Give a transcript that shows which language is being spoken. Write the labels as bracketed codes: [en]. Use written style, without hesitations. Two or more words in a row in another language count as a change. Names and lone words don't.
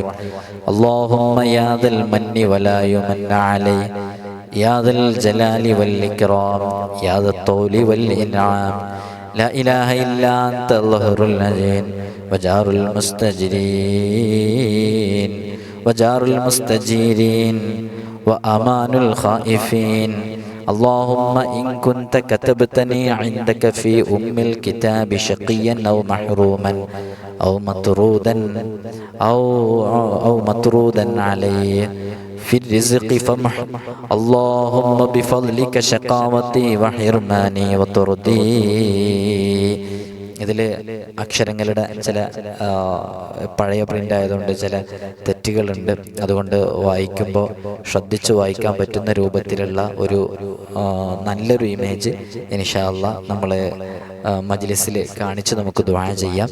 [ar] اللهم يا ذا المن ولا يمن عليه يا ذا الجلال والإكرام يا ذا الطول والإنعام لا إله إلا أنت الجار العظيم وجار المستجيرين وجار المستجيرين وأمان الخائفين. اللهم إن كنت كتبتني عندك في الكتاب شقيا أو محروما أو مطرودا عليه في الرزق فمح اللهم بفضلك شقاوتي وحرماني وطردي. [ml] ഇതിൽ അക്ഷരങ്ങളുടെ ചില പഴയ പ്രിൻ്റ് ആയതുകൊണ്ട് ചില തെറ്റുകളുണ്ട്. അതുകൊണ്ട് വായിക്കുമ്പോൾ ശ്രദ്ധിച്ച് വായിക്കാൻ പറ്റുന്ന രൂപത്തിലുള്ള ഒരു നല്ലൊരു ഇമേജ് [ar] إن شاء الله [ml] നമ്മൾ മജ്‌ലിസിൽ കാണിച്ച് നമുക്ക് ദുആ ചെയ്യാം.